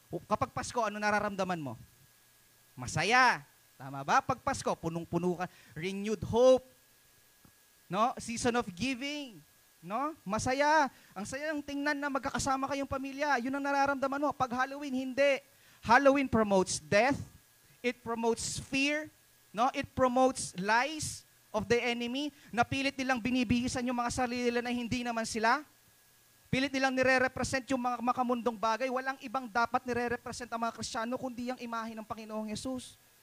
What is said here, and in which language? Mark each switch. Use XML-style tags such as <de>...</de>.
<tl>Kapag Pasko, ano nararamdaman mo? Masaya. Tama ba? Pag Pasko, punong-puno ka.</tl> <en>Renewed hope.</en> <tl>No?</tl> <en>Season of giving. No?</en> <tl>Masaya. Ang saya ng tingnan na magkakasama kayong pamilya. Yun ang nararamdaman mo. Pag Halloween, hindi.</tl> <en>Halloween promotes death. It promotes fear. No? It promotes lies of the enemy.</en> <tl>Napilit nilang binibihisan yung mga sarili nila na hindi naman sila. Pilit nilang nire-represent yung mga makamundong bagay. Walang ibang dapat nire-represent ang mga Kristiyano kundi ang imahe ng Panginoong Yesus.</tl>